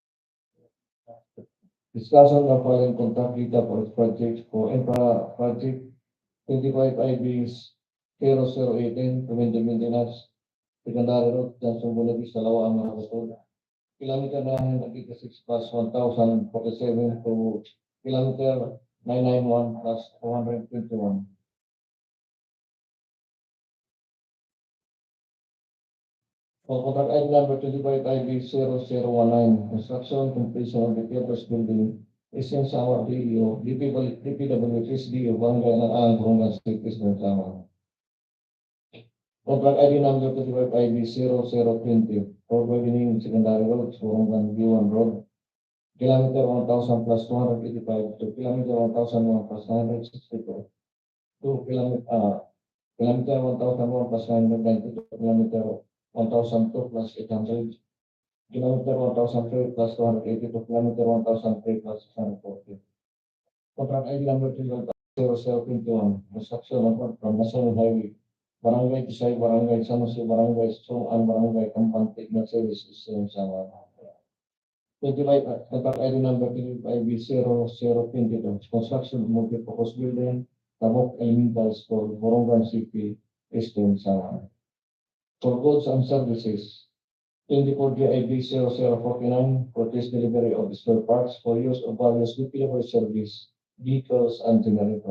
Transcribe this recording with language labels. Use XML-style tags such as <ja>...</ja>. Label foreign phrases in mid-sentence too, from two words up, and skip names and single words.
<en>Discussion of following contract data for its project for infra project 25 IBs 0018 preventive maintenance, secondary road, Johnson Buenavista-Lawaan-Marabut, kilometer 986 plus 1047 to kilometer 991 plus 421. For contract item number 25 IB 0019, construction completion of the Theaters building is in Samar DEO, DPWH, ESDEO, Barangay Alang-Alang, Borongan City, Samar. Contract ID number 25 ID 0020 for Widening Secondary Road, Borongan-Guiuan Road, kilometer 1,000 plus 285 to kilometer 1,001 plus 962 to kilometer 1,001 plus 990 to kilometer 1,002 plus 800, kilometer 1,003 plus 280 to kilometer 1,003 plus 640. Contract ID number 0021, construction of from National Highway, Barangay Busay-Barangay, Barangay, Sung-an-Barangay, Cambante, Services, Samar. 25, contract ID number 25B0022, construction of multi-purpose building, Taboc Elemental School, Borongan City, Eastern Samar. For goods and services, 24 GIB 0049, purchase delivery of spare parts for use of various DPWH service, vehicles and generator.</en>